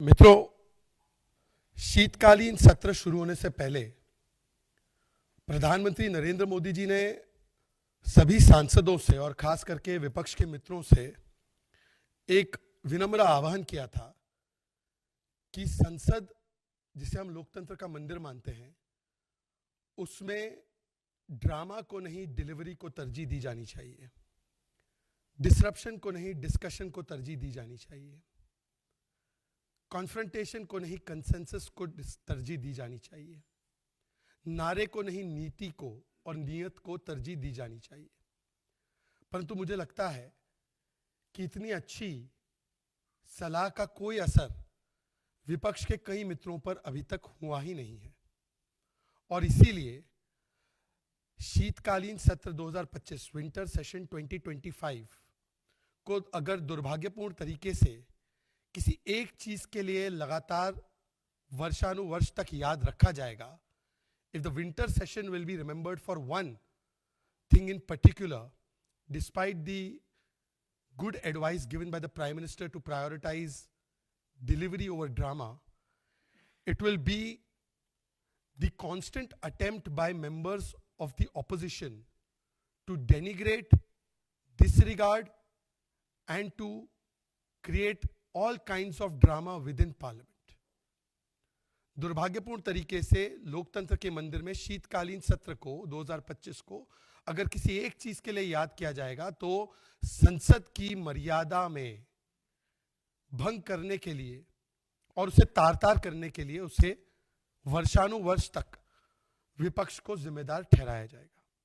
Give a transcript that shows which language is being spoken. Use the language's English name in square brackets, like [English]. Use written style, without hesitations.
[Hindi] मित्रों, शीतकालीन सत्र शुरू होने से पहले प्रधानमंत्री नरेंद्र मोदी जी ने सभी सांसदों से और खास करके विपक्ष के मित्रों से एक विनम्र आह्वान किया था कि संसद, जिसे हम लोकतंत्र का मंदिर मानते हैं, उसमें ड्रामा को नहीं डिलीवरी को तरजीह दी जानी चाहिए, डिसरप्शन को नहीं डिस्कशन को तरजीह दी जानी चाहिए, कॉन्फ्रंटेशन को नहीं कंसेंसस को तरजीह दी जानी चाहिए, नारे को नहीं नीति को और नियत को तरजीह दी जानी चाहिए। परंतु मुझे लगता है कि इतनी अच्छी सलाह का कोई असर विपक्ष के कई मित्रों पर अभी तक हुआ ही नहीं है और इसीलिए शीतकालीन सत्र 2025 विंटर सेशन 2025 को अगर दुर्भाग्यपूर्ण तरीके से किसी एक चीज के लिए लगातार वर्षानुवर्ष तक याद रखा जाएगा, [English] if the winter session will be remembered for one thing in particular, despite the good advice given by the Prime Minister to prioritize delivery over drama, it will be the constant attempt by members of the opposition to denigrate, disregard, and to create all kinds of drama within parliament. [Hindi] दुर्भाग्यपूर्ण तरीके से लोकतंत्र के मंदिर में शीतकालीन सत्र को 2025 को अगर किसी एक चीज के लिए याद किया जाएगा तो संसद की मर्यादा में भंग करने के लिए और उसे तार तार करने के लिए उसे वर्षानुवर्ष तक विपक्ष को जिम्मेदार ठहराया जाएगा।